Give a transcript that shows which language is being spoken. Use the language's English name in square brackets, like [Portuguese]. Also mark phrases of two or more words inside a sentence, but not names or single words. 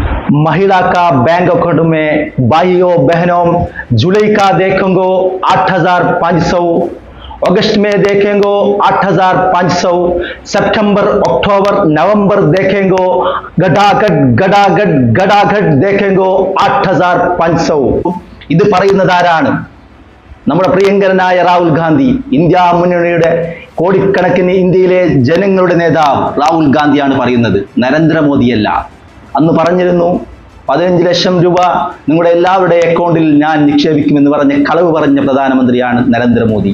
[Hindi] महिला का [English] bank account [Hindi] में भाइयों बहनों जुलाई का देखेंगे 8,500, अगस्त में देखेंगे 8,500, सितंबर अक्टूबर नवंबर देखेंगे गडागड देखेंगे 8,500. [Malayalam] ഇത് പറയുന്നത് ആരാണ്? നമ്മുടെ പ്രിയങ്കരനായ രാഹുൽ ഗാന്ധി, ഇന്ത്യ മുന്നണിയുടെ കോടിക്കണക്കിന് ഇന്ത്യയിലെ ജനങ്ങളുടെ നേതാവ് രാഹുൽ ഗാന്ധിയാണ് പറയുന്നത്, നരേന്ദ്രമോദിയല്ല. അന്ന് പറഞ്ഞിരുന്നു 15 ലക്ഷം രൂപ നിങ്ങളുടെ എല്ലാവരുടെ അക്കൗണ്ടിൽ ഞാൻ നിക്ഷേപിക്കുമെന്ന് പറഞ്ഞ കളവ് പറഞ്ഞ പ്രധാനമന്ത്രിയാണ് നരേന്ദ്രമോദി.